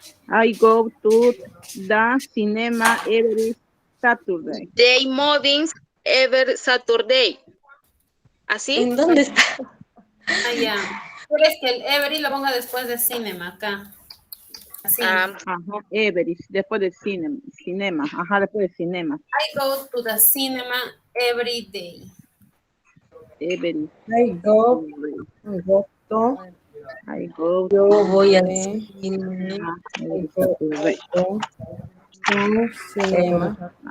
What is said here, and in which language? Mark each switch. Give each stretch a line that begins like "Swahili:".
English: I go to the cinema every Saturday. day movies every Saturday.
Spanish: ¿Así? ¿En dónde está? Ah, ya. ¿Quieres que el Every lo ponga después de cinema acá? Así. Ajá, every, después de cinema. Ajá, después de cinema.
English: I go to the cinema every day. Every. I go to.
Spanish: Yo voy al eh, cine.
English: I go to cinema.